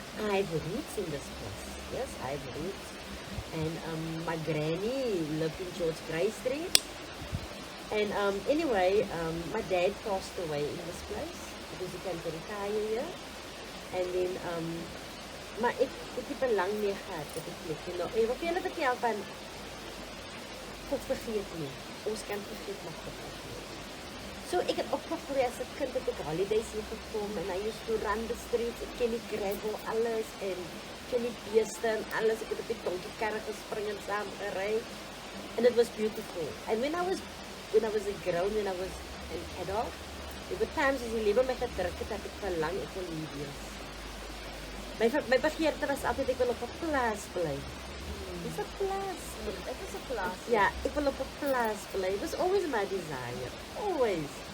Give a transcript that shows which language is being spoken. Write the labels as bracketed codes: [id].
[en] I have roots in this place. Yes, I have roots. And my granny lived in George Gray Street. And anyway, my dad passed away in this place because he came to retire here. And then, [af] maar ek het nie lang mee gehad op die plekkie. Nou, ek wil vir julle vertel van God vergeet nie. Ons kan vergeet, maar God vergeet. So ek het opgegroei as 'n kind, het ek holidays hier gekom en [en] I used to run the streets, [af] ek ken die gravel, alles en ken die beeste en alles. Ek het op die donkiekarre gespring en saam gery. [en] And it was beautiful. And when I was a grown, when I was an adult, there were times [af] as die lewe my gedruk het, dat ek verlang, ek wil hier wees. My begeerte was altyd, ek wil op 'n plaas bly. [en] It's a [af] plaas. Dit is 'n plaas. Ja, ek wil op 'n plaas bly. [en] It was always my desire. Always.